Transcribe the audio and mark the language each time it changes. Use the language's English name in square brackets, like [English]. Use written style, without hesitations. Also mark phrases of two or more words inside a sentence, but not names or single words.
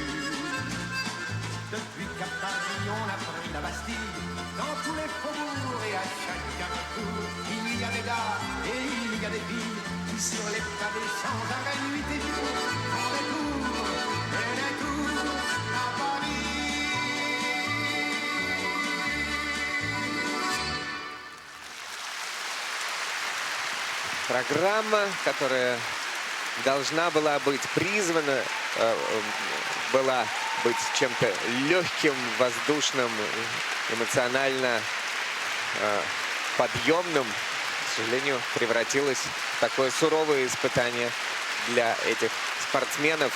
[French] Depuis qu'à Paris on a pris la Bastille, dans tous les faubourgs et à chaque carrefour, il y a des gars et il y a des filles qui sur les pavés sans arrêt nuit et jour font des tours et des tours à Paris. [Russian] Программа, которая должна была быть призвана, была быть чем-то легким, воздушным, эмоционально подъемным, к сожалению, превратилась в такое суровое испытание для этих спортсменов.